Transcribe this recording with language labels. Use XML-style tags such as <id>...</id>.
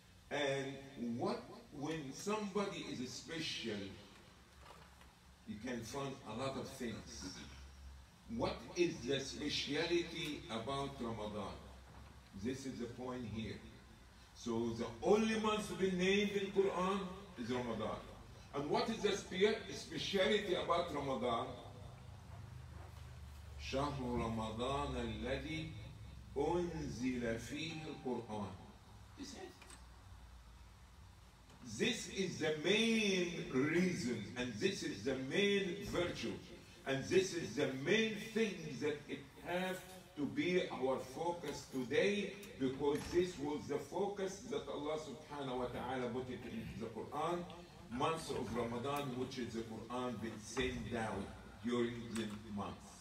<en>And what, when somebody is special, you can find a lot of things. What is the speciality about Ramadan? This is the point here. So the only month been named in Quran is Ramadan. And what is the speciality about Ramadan?</en> <ar>شهر رمضان الذي أنزل فيه القرآن.</ar> <en>This is the main reason, and this is the main virtue, and this is the main thing that it has to be our focus today, because this was the focus that Allah subhanahu wa ta'ala put it into the Quran, month of Ramadan, which is the Quran been sent down during the month.</en>